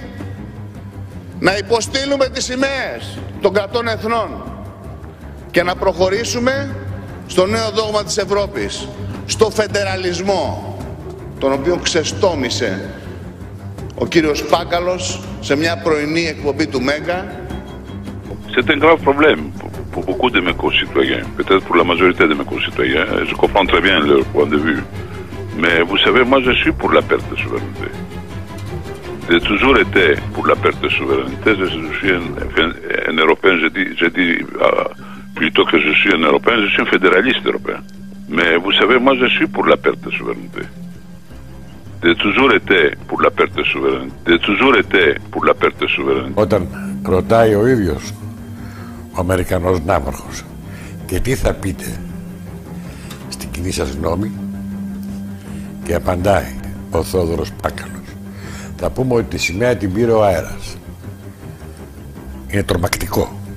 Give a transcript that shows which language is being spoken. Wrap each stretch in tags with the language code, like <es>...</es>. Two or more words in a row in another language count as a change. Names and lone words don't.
<el>Να υποστείλουμε τις σημαίες των κρατών εθνών και να προχωρήσουμε στο νέο δόγμα της Ευρώπης, στο φεντεραλισμό, τον οποίο ξεστόμησε ο κύριος Πάγκαλος σε μια πρωινή εκπομπή του Μέγκα.</el> <fr>C'est un grave problème pour beaucoup de mes concitoyens, peut-être pour la majorité de mes concitoyens. Je comprends très bien leur point de vue. Mais vous savez, moi je suis pour la perte de souveraineté. J'ai toujours été pour la perte de souveraineté. Je suis un Européen, je dis plutôt que je suis un Européen, je suis un fédéraliste européen. Mais vous savez, moi je suis pour la perte de souveraineté. J'ai toujours été pour la perte de souveraineté. J'ai toujours été pour la perte de souveraineté.</fr> <el>Όταν ρωτάει ο ίδιος ο Αμερικανός ναύαρχος και τι θα πείτε στην κοινή σας γνώμη, και απαντάει ο Θόδωρος Πάγκαλος, θα πούμε ότι τη σημαία την πήρε ο αέρας. Είναι τρομακτικό.</el>